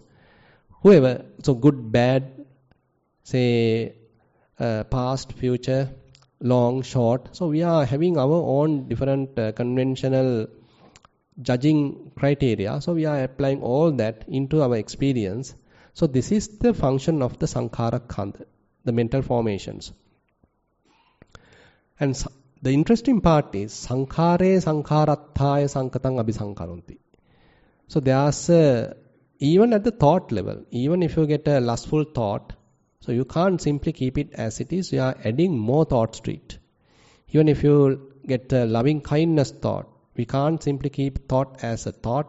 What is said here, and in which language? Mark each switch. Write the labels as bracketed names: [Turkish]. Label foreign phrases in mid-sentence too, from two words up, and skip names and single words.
[English] Whoever, so good, bad, say past, future, long, short. So we are having our own different conventional judging criteria. So we are applying all that into our experience. So this is the function of the [Pali] sankhara khanda, [English] the mental formations. And the interesting part is [Pali] sankhare sankharattaya sankatang abhisankaronti. [English] So there's even at the thought level, even if you get a lustful thought, so you can't simply keep it as it is. You are adding more thoughts to it. Even if you get a loving kindness thought, We can't simply keep thought as a thought.